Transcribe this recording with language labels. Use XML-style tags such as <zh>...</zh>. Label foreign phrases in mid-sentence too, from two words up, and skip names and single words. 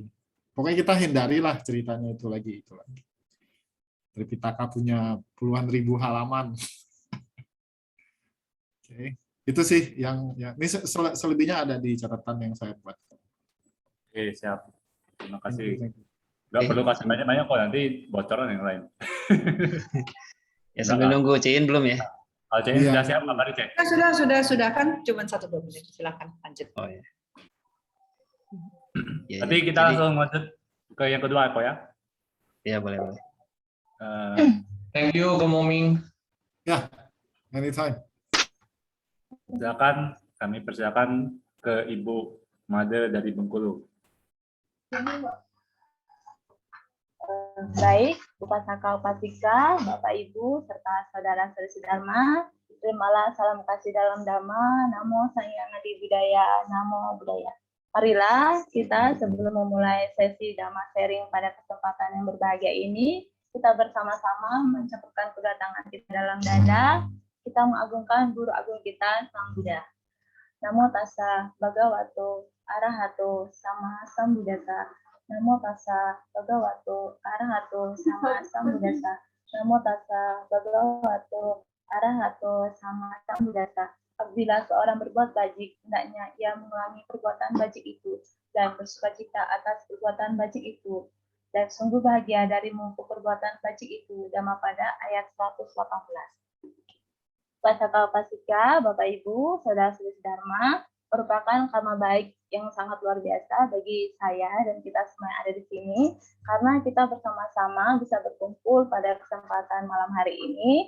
<id>Pokoknya kita hindarilah ceritanya itu lagi. Tripitaka punya puluhan ribu halaman. Oke. Itu sih yang ya. Ini selebihnya ada di catatan yang saya buat. Oke, siap. Terima kasih.</id> <en>Thank you.</en> <id>Nggak perlu kasih banyak-banyak kok, nanti bocoran yang lain. Ya sambil nunggu Ciin belum ya? Kalau Cek Iya. sudah siap, kabarin Cek. Sudah kan cuma 1-2 menit. Silakan lanjut. Oh ya. Ya, Nanti kita langsung lanjut ke yang kedua kok ya. Ya boleh.</id> <en>Thank you, Komoming. Anytime.</en> <id>Silakan, kami persilakan ke Ibu Made dari Bengkulu. Baik, Upasaka Upasika, Bapak Ibu, serta saudara-saudari Dharma, terimalah salam kasih dalam Dhamma,</id> <pi>Namo Sang Hyang Adi Budaya, Namo Buddhaya.</pi> <id>Marilah kita sebelum memulai sesi Dhamma sharing pada kesempatan yang berbahagia ini, kita bersama-sama mencukupkan kedatangan kita dalam dada, kita mengagungkan Guru Agung kita, Sang Buddha.</id> <pi>Namo Tassa Bhagavato Arahato Sama Sambuddhassa. Namo Tassa Bhagavato Arahato Sama Sambuddhassa. Namo Tassa Bhagavato Arahato Sama Sambuddhassa.</pi> <id>Apabila seorang berbuat bajik, hendaknya ia mengulangi perbuatan bajik itu dan bersukacita atas perbuatan bajik itu. Dan sungguh bahagia dari mengumpul perbuatan bajik itu. Dhammapada ayat 118. Upasaka Upasika, Bapak Ibu, Saudara-saudari Dharma, merupakan karma baik yang sangat luar biasa bagi saya dan kita semua yang ada di sini, karena kita bersama-sama bisa berkumpul pada kesempatan malam hari ini.</id>